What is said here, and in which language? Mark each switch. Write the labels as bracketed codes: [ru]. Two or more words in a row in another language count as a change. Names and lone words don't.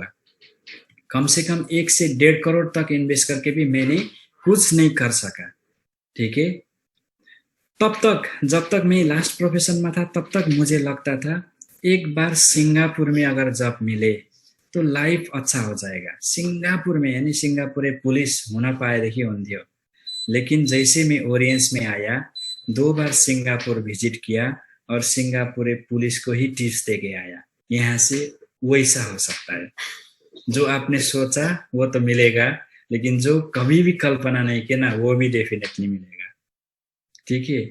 [hi] कम से कम 1 से 1.5 करोड़ तक इन्वेस्ट करके भी मैंने कुछ नहीं कर सका, ठीक है। तब तक जब तक मैं लास्ट प्रोफेशन में था, तब तक मुझे लगता था एक बार सिंगापुर में अगर जॉब मिले तो लाइफ अच्छा हो जाएगा। [ne] सिंगापुर में, यानी सिंगापुर पुलिस हुन पाएदेखि हुन्थ्यो। [hi] लेकिन जैसे मैं ओरियंस में आया, 2 बार सिंगापुर विजिट किया और सिंगापुर पुलिस को ही टिप्स दे के आया। यहाँ से वैसा हो सकता है, जो आपने सोचा वो तो मिलेगा, लेकिन जो कभी भी कल्पना नहीं किया ना, वो भी डेफिनेटली मिलेगा, ठीक है।